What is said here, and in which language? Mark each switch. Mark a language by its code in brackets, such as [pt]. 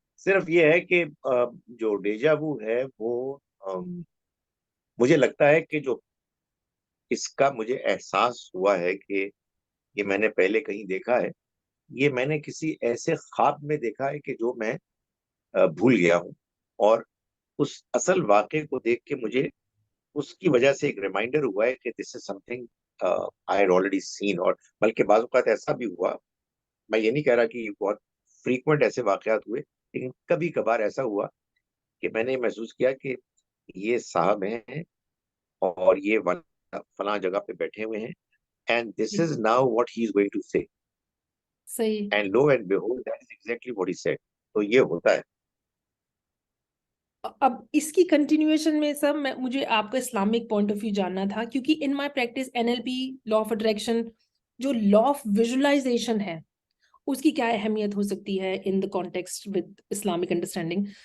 [ur] صرف یہ ہے کہ جو ڈیجا وو ہے وہ مجھے لگتا ہے کہ جو اس کا مجھے احساس ہوا ہے کہ یہ میں نے پہلے کہیں دیکھا ہے، یہ میں نے کسی ایسے خواب میں دیکھا ہے کہ جو میں بھول گیا ہوں، اور اس اصل واقعے کو دیکھ کے مجھے اس کی وجہ سے ایک ریمائنڈر ہوا ہے کہ [en] This is something I already seen. [ur] اور بلکہ بعض اوقات ایسا بھی ہوا، میں یہ نہیں کہہ رہا کہ یہ بہت فریکوینٹ ایسے واقعات ہوئے، لیکن کبھی کبھار ایسا ہوا کہ میں نے محسوس کیا کہ یہ صاحب ہیں اور یہ فلاں جگہ پہ بیٹھے ہوئے ہیں، [en] and this [ur] جی، [en] is now what he is going to say, [ur] صحیح. [en] and lo and behold that is exactly what he said. [ur] تو یہ ہوتا ہے. اب اس کی کنٹینیویشن میں سب مجھے آپ کا [en] Islamic point of view [ur] جاننا تھا، کیونکہ [en] in my practice [ur] NLP، law of attraction, جو لا آف ویژولائزیشن ہے اس کی کیا اہمیت ہو سکتی ہے [en] In the context with Islamic understanding.